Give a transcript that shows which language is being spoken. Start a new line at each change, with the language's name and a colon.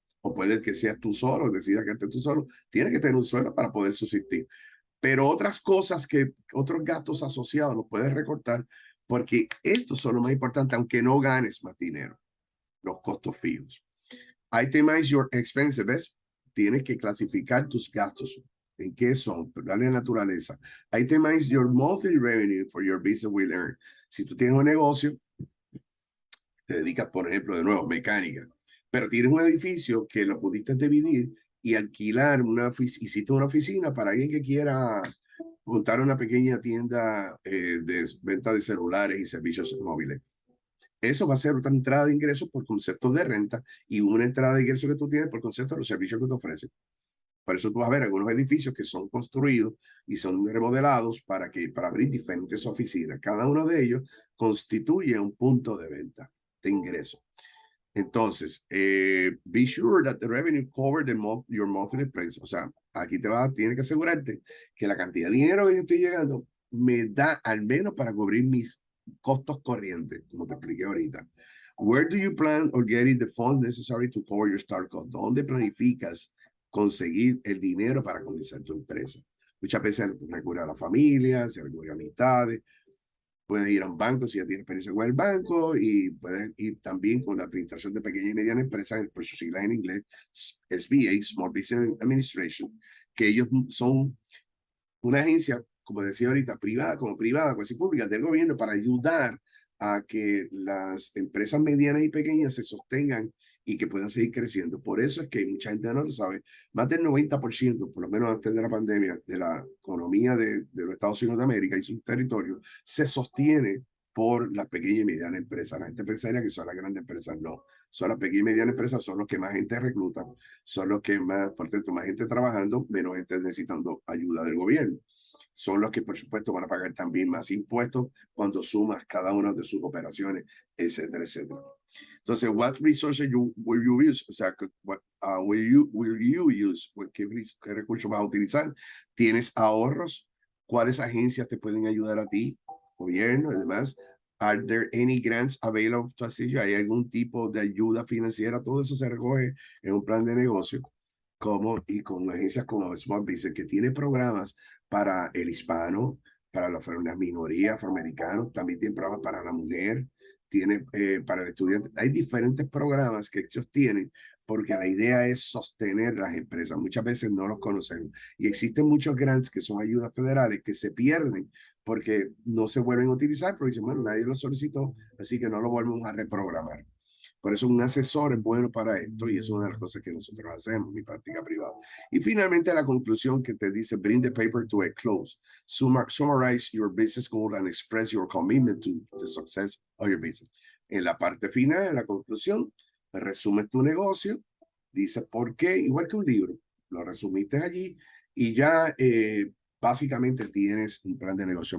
Spanish: O puede que seas tú solo, decidas que estés tú solo. Tienes que tener un sueldo para poder subsistir. Pero otras cosas otros gastos asociados los puedes recortar, porque estos son lo más importante, aunque no ganes más dinero, los costos fijos.
English: Itemize your expenses,
Spanish: ¿ves? Tienes que clasificar tus gastos. ¿En qué son? Darle naturaleza.
English: Itemize your monthly revenue for your business will earn.
Spanish: Si tú tienes un negocio, te dedicas, por ejemplo, de nuevo, mecánica, pero tienes un edificio que lo pudiste dividir y alquilar hiciste una oficina para alguien que quiera montar una pequeña tienda de venta de celulares y servicios móviles. Eso va a ser otra entrada de ingresos por concepto de renta y una entrada de ingresos que tú tienes por concepto de los servicios que te ofrecen. Por eso tú vas a ver algunos edificios que son construidos y son remodelados para abrir diferentes oficinas. Cada uno de ellos constituye un punto de venta, de ingreso.
English: Entonces, be sure that the revenue cover your monthly expense.
Spanish: O sea, aquí tienes que asegurarte que la cantidad de dinero que yo estoy llegando me da al menos para cubrir mis costos corrientes, como te expliqué ahorita.
English: Where do you plan on getting the funds necessary to cover your start cost?
Spanish: ¿Dónde planificas conseguir el dinero para comenzar tu empresa? Muchas veces recurre a la familia, se recurre a amistades, puedes ir a un banco si ya tienes experiencia con el banco y puedes ir también con la administración de pequeña y mediana empresas, por sus siglas en inglés, SBA, Small Business Administration, que ellos son una agencia, como decía ahorita, privada, como privada, casi pública, del gobierno para ayudar a que las empresas medianas y pequeñas se sostengan y que puedan seguir creciendo. Por eso es que mucha gente no lo sabe. Más del 90%, por lo menos antes de la pandemia, de la economía de los Estados Unidos de América y sus territorios, se sostiene por las pequeñas y medianas empresas. La gente pensaría que son las grandes empresas. No, son las pequeñas y medianas empresas, son los que más gente reclutan, son los que más, por tanto, más gente trabajando, menos gente necesitando ayuda del gobierno. Son los que, por supuesto, van a pagar también más impuestos cuando sumas cada una de sus operaciones, etcétera, etcétera.
English: Entonces, what resources will you use?
Spanish: O sea,
English: what, will you use?
Spanish: ¿Qué recursos vas a utilizar? ¿Tienes ahorros? ¿Cuáles agencias te pueden ayudar a ti? Gobierno, además.
English: Are there any grants available to assist you?
Spanish: ¿Hay algún tipo de ayuda financiera? Todo eso se recoge en un plan de negocio y con agencias como Small Business, que tiene programas para el hispano, para las minorías afroamericanas, también tiene programas para la mujer, tiene para el estudiante. Hay diferentes programas que ellos tienen porque la idea es sostener las empresas. Muchas veces no los conocemos. Y existen muchos grants que son ayudas federales que se pierden porque no se vuelven a utilizar, porque dicen, bueno, nadie lo solicitó, así que no lo volvemos a reprogramar. Por eso un asesor es bueno para esto y es una de las cosas que nosotros hacemos en mi práctica privada. Y finalmente la conclusión que te dice,
English: bring the paper to a close. Summarize your business goal and express your commitment to the success of your business.
Spanish: En la parte final, en la conclusión, resumes tu negocio, dices por qué, igual que un libro, lo resumiste allí y ya básicamente tienes un plan de negocio.